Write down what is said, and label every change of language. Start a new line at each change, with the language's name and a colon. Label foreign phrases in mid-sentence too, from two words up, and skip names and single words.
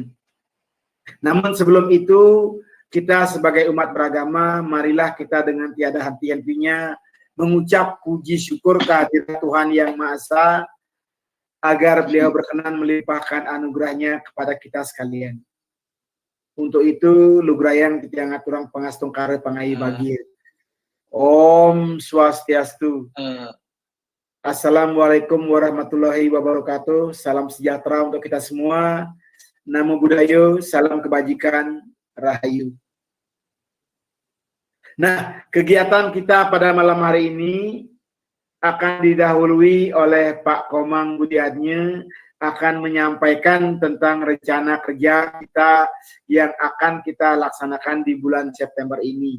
Indonesian: Namun sebelum itu, kita sebagai umat beragama, marilah kita dengan tiada henti-hentinya mengucap puji syukur kehadirat Tuhan Yang Maha Esa agar beliau berkenan melimpahkan anugerahnya kepada kita sekalian.
Balinese: Untuk itu, lugrayang kita ngaturang pengastung kare pangai bagi. Om Swastiastu.
Arabic: السلام عليكم ورحمة الله وبركاته.
Indonesian: Salam sejahtera untuk kita semua.
Pali: Namo Buddhaya,
Indonesian: salam kebajikan, rahayu. Nah, kegiatan kita pada malam hari ini akan didahului oleh Pak Komang Budiatnya, akan menyampaikan tentang rencana kerja kita yang akan kita laksanakan di bulan September ini.